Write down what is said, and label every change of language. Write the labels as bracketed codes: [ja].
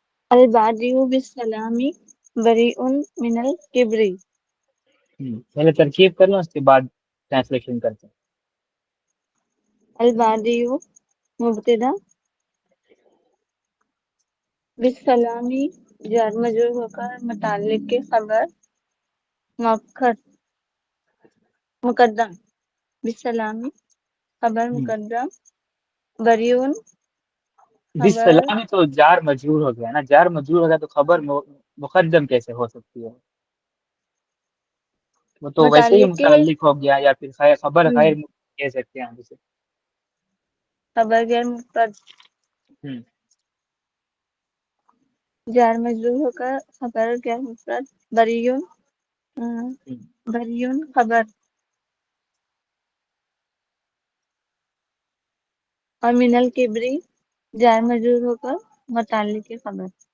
[ar] البادئ بالسلام بریء من الکبر. [ur] پہلے ترکیب کر لو اس کے بعد ٹرانسلیشن کرتے ہیں. البادئ مبتدا، بالسلام جار مجرور ہو کر متعلق کے خبر مؤخر مقدم، بالسلام خبر مقدم، بریون خبر بالسلام تو جار مجرور ہو گیا نا، جار مجرور ہو گیا تو خبر مقدم کیسے ہو سکتی ہے؟ وہ تو ویسے ہی متعلق کے متعلق ہو گیا، یا پھر خبر غیر کہہ سکتے ہیں ہم اسے. خبر غیر مفرد جار مجرور ہو کر خبر غیر مفرد بریون بریون خبر، اور من الکبری جار مجرور ہو کر متعلق کے خبر.